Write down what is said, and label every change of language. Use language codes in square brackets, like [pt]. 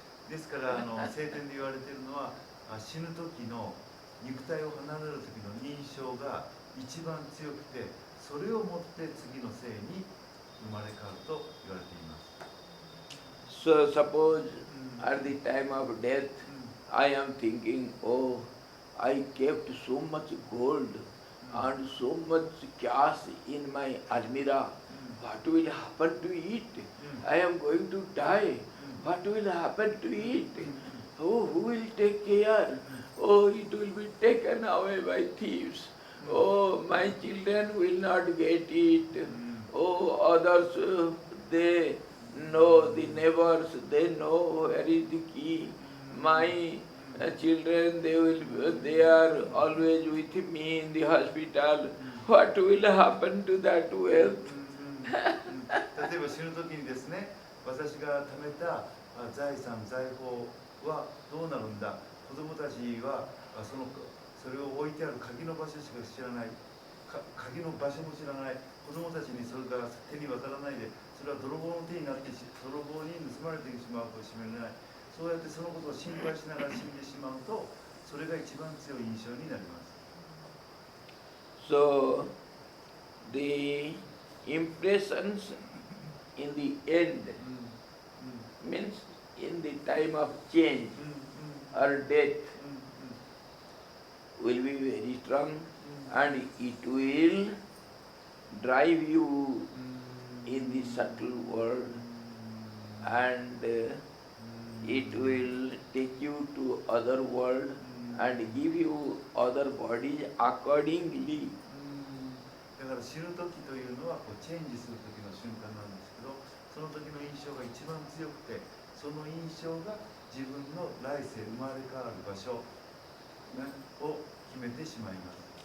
[ja] ですから聖典で言われているのは、死ぬ時の肉体を離れる時の印象が一番強くて、それをもって次の生に生まれ変わると言われています。 [en] So suppose at the time of death, I am thinking, oh, I kept so much gold and so much cash in my almirah. What will happen to it? I am going to die. What will happen to it? Oh, who will take care? Oh, it will be taken away by thieves. Oh, my children will not get it. Oh, others, they know, the neighbors, they know where is the key. My children, they are always with me in the hospital. What will happen to that wealth? [ja] 例えば死ぬ時にですね、私が貯めた財産財宝はどうなるんだ。子供たちはそれを置いてある鍵の場所しか知らない。鍵の場所も知らない。子供たちにそれが手に渡らないで、それは泥棒の手になって泥棒に盗まれてしまうかもしれない。そうやってそのことを心配しながら死んでしまうと、それが一番強い印象になります。 [en] So, the impressions in the end means in the time of change or death will be very strong and it will drive you in the subtle world and it will take you to other world and give you other bodies accordingly. [ja] だから死ぬ時というのはチェンジする時の瞬間なんですけど、その時の印象が一番強くて、その印象が自分の来世生まれ変わる場所、ね、を決めてしまいます。